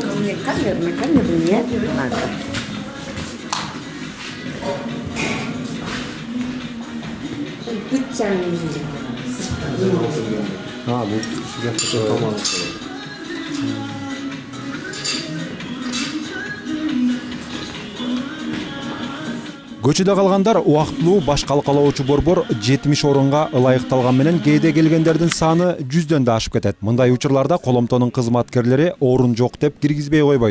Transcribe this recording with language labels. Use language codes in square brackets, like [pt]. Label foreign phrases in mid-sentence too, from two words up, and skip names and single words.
[ru] Камеру нет. А, [tr] bu sıcak tamam. [ky] Көчөдө калгандар убактылуу баш калкалоочу борбор 70 орунга ылайыкталган менен кээде келгендердин саны 100дөн да ашып кетет. Мындай учурларда Коломтонун кызматкерлери орун жок деп киргизбей койбойт.